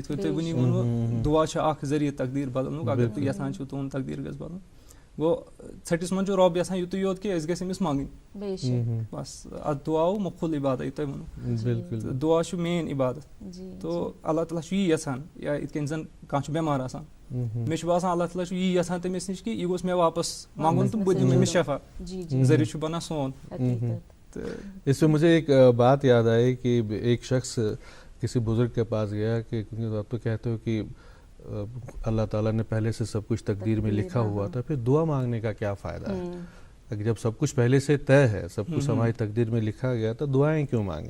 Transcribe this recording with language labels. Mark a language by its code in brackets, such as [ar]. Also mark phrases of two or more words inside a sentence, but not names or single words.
[ks] یِتھ پٲٹھۍ تۄہہِ وٕنی ووٚنوُ دُعا چھُ اکھ ذٔریعہٕ تقدیٖر بَدلنُک. اگر تُہۍ یَژھان چھِو تُہُنٛد تقدیٖر گژھِ بَدلُن گوٚو ژھٔٹِس منٛز چھُ رۄب یَژھان یِتُے یوت کہِ أسۍ گژھِ أمِس منٛگٕنۍ بَس. اَتھ دُعاو مُفُل عبادت یہِ تۄہہِ ووٚنوُ دُعا چھُ مین عبادت. تو اللہ تعالیٰ چھُ یی یَژھان یا یِتھ کٔنۍ زَن کانٛہہ چھُ بٮ۪مار آسان مےٚ چھُ باسان اللہ تعالیٰ چھُ یی یَژھان تٔمِس نِش کہِ یہِ گوٚژھ مےٚ واپَس منٛگُن تہٕ بہٕ دِمہٕ أمِس شفا. ذٔریعہٕ چھُ بَنان سون. [ur] اس پہ مجھے ایک بات یاد آئی کہ ایک شخص کسی بزرگ کے پاس گیا کہ آپ تو کہتے ہو کہ اللہ تعالیٰ نے پہلے سے سب کچھ تقدیر میں لکھا ہوا تھا پھر دعا مانگنے کا کیا فائدہ ہے. اگر جب سب کچھ پہلے سے طے ہے سب کچھ ہماری تقدیر میں لکھا گیا تو دعائیں کیوں مانگیں.